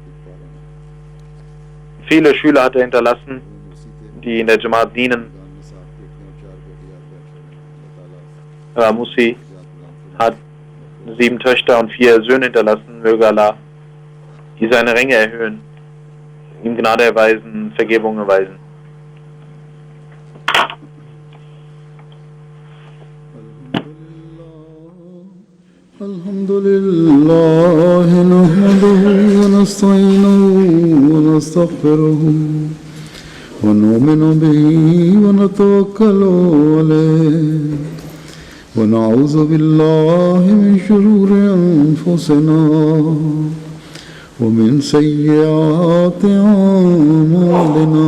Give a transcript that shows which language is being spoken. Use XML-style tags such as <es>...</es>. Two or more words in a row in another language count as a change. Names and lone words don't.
<de>Viele Schüler hat er hinterlassen, die in der Jamaat dienen. Musi hat 7 Töchter und 4 Söhne hinterlassen. Möge Allah seine Ränge erhöhen, ihm Gnade erweisen, Vergebung erweisen.</de> <ar>الحمد لله نحمده ونستعينه ونستغفره ونؤمن به ونتوكل عليه ونعوذ بالله من شرور أنفسنا ومن سيئات أعمالنا.</ar>